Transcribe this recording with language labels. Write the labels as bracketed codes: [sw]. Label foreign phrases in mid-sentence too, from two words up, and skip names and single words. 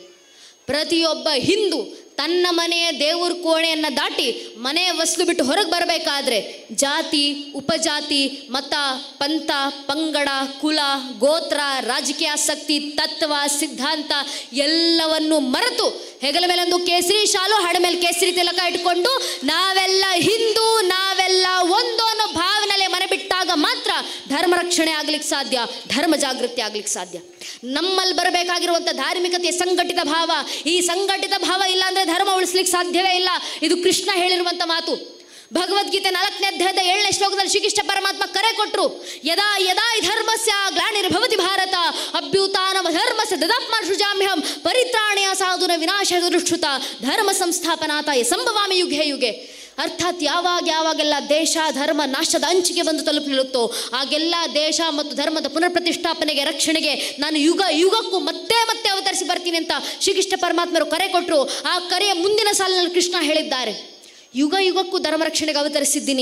[kn] ಪ್ರತಿಯೊಬ್ಬ ಹಿಂದೂ ತನ್ನ ಮನೆಯ ದೇವ್ರ ಕೋಣೆಯನ್ನು ದಾಟಿ ಮನೆ ವಸ್ತು ಬಿಟ್ಟು ಹೊರಗೆ ಬರಬೇಕಾದ್ರೆ ಜಾತಿ, ಉಪಜಾತಿ, ಮತ, ಪಂಥ, ಪಂಗಡ, ಕುಲ, ಗೋತ್ರ, ರಾಜಕೀಯ ಆಸಕ್ತಿ, ತತ್ವ, ಸಿದ್ಧಾಂತ ಎಲ್ಲವನ್ನು ಮರೆತು ಹೆಗಲ ಮೇಲೊಂದು ಕೇಸರಿ ಶಾಲು, ಹಡೆ ಮೇಲೆ ಕೇಸರಿ ತಿಲಕ ಇಟ್ಕೊಂಡು ನಾವೆಲ್ಲ ಹಿಂದೂ, ನಾವೆಲ್ಲ ಒಂದು ಅನ್ನೋ ಭಾವನೆಲೆ ಮನೆ ಬಿಟ್ಟಾಗ ಮಾತ್ರ ಧರ್ಮ ರಕ್ಷಣೆ ಆಗ್ಲಿಕ್ಕೆ ಸಾಧ್ಯ, ಧರ್ಮ ಜಾಗೃತಿ ಆಗ್ಲಿಕ್ಕೆ ಸಾಧ್ಯ. ನಮ್ಮಲ್ಲಿ ಬರಬೇಕಾಗಿರುವಂಥ ಧಾರ್ಮಿಕತೆಯ ಸಂಘಟಿತ ಭಾವ, ಈ ಸಂಘಟಿತ ಭಾವ ಇಲ್ಲ ಅಂದರೆ ಧರ್ಮ ಉಳಿಸ್ಲಿಕ್ಕೆ ಸಾಧ್ಯವೇ ಇಲ್ಲ. ಇದು ಕೃಷ್ಣ ಹೇಳಿರುವಂಥ ಮಾತು. ಭಗವದ್ಗೀತೆ 4ನೇ ಅಧ್ಯಾಯದ 7ನೇ ಶ್ಲೋಕದಲ್ಲಿ ಶ್ರೀಕೃಷ್ಣ ಪರಮಾತ್ಮ ಕರೆ ಕೊಟ್ಟರು. [sa] ಯದಾ ಯದಾ ಧರ್ಮಸ್ಯ ಗ್ಲಾನಿರ್ಭವತಿ ಭಾರತ ಅಭ್ಯುತ್ಥಾನಂ ಧರ್ಮಸ್ಯ ತದಾತ್ಮಸೃಜಾಮ್ಯಹಂ ಪರಿತ್ರಾಣಾಯ ಸಾಧುನ ವಿನಾಶಾಯ ದುಷ್ಕೃತ ಧರ್ಮ ಸಂಸ್ಥಾಪನಾರ್ಥಾಯ ಸಂಭವಾಮಿ ಯುಗೆ ಯುಗೆ. [kn] ಅರ್ಥಾತ್ ಯಾವಾಗೆಲ್ಲ ದೇಶ ಧರ್ಮ ನಾಶದ ಅಂಚಿಗೆ ಬಂದು ತಲುಪಿ ನಿಲ್ಲುತ್ತೋ ಆಗೆಲ್ಲ ದೇಶ ಮತ್ತು ಧರ್ಮದ ಪುನರ್ ಪ್ರತಿಷ್ಠಾಪನೆಗೆ, ರಕ್ಷಣೆಗೆ ನಾನು ಯುಗಕ್ಕೂ ಮತ್ತೆ ಅವತರಿಸಿ ಬರ್ತೀನಿ ಅಂತ ಶ್ರೀಕೃಷ್ಣ ಪರಮಾತ್ಮರು ಕರೆ ಕೊಟ್ಟರು. ಆ ಕರೆಯ ಮುಂದಿನ ಸಾಲಿನಲ್ಲಿ ಕೃಷ್ಣ ಹೇಳಿದ್ದಾರೆ, ಯುಗಕ್ಕೂ ಧರ್ಮ ರಕ್ಷಣೆಗೆ ಅವತರಿಸಿದ್ದೀನಿ.